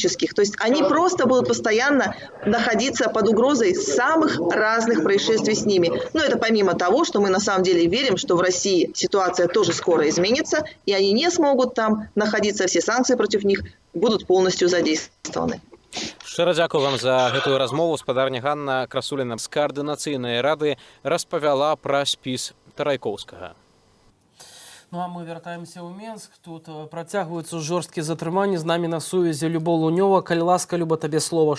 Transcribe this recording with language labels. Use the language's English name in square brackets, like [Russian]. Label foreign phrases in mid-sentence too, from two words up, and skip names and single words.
[Russian] То есть они просто будут постоянно находиться под угрозой самых разных происшествий с ними. Но это помимо того, что мы на самом деле верим, что в России ситуация тоже скоро изменится, и они не смогут там находиться, все санкции против них будут полностью задействованы. [Belarusian] Шчыра дзякую вам за гэтую размову. Спадарня Ганна Красуліна з Каардынацыйнай рады распавяла пра спіс Тарайкоўскага. Ну а мы вяртаемся ў Менск. Тут працягваюцца жорсткія затрыманні. З намі на сувязі Любоў Лунёва. Калі ласка, Люба, табе слова.